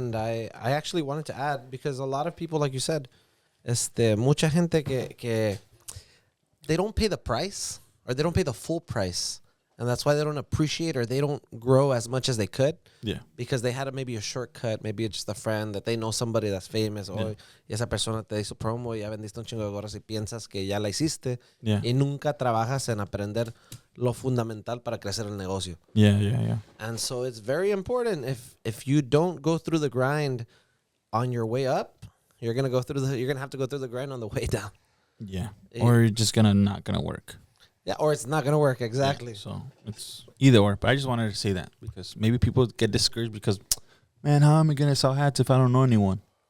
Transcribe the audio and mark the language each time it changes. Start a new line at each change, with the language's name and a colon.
English: And I actually wanted to add, because a lot of people, like you said,
Spanish: mucha gente que
English: they don't pay the price, or they don't pay the full price. And that's why they don't appreciate, or they don't grow as much as they could. Yeah. Because they had maybe a shortcut, maybe it's just a friend that they know somebody that's famous. Yeah.
Spanish: Y esa persona te hizo promo y ya vendiste un chingo de gorras y piensas que ya la hiciste.
English: Yeah.
Spanish: Y nunca trabajas en aprender lo fundamental para crecer el negocio.
English: Yeah. And so it's very important, if you don't go through the grind on your way up, you're gonna have to go through the grind on the way down. Yeah. Or you're just not gonna work. Yeah, or it's not gonna work. Exactly. Yeah, so it's either or. But I just wanted to say that because maybe people get discouraged because, man, how am I gonna sell hats if I don't know anyone?